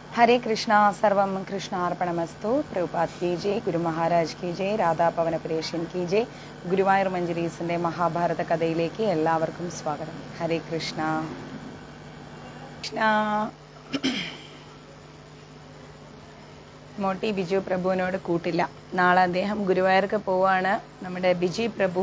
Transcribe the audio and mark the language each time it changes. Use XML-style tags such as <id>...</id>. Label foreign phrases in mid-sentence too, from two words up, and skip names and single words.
<hi>हरे कृष्णा सर्वम कृष्णार्पणमस्तु प्रभुपाद की जय गुरु महाराज की जय राधा पवन प्रेशन की जय</hi> <ml>ഗുരുവായൂർ മഞ്ജരീസിൻ്റെ മഹാഭാരത കഥയിലേക്ക് എല്ലാവർക്കും സ്വാഗതം. ഹരേ കൃഷ്ണ. മോട്ടി ബിജു പ്രഭുവിനോട് കൂട്ടില്ല. നാളെ അദ്ദേഹം ഗുരുവായൂർക്ക് പോവാണ്, നമ്മുടെ ബിജി പ്രഭു.</ml>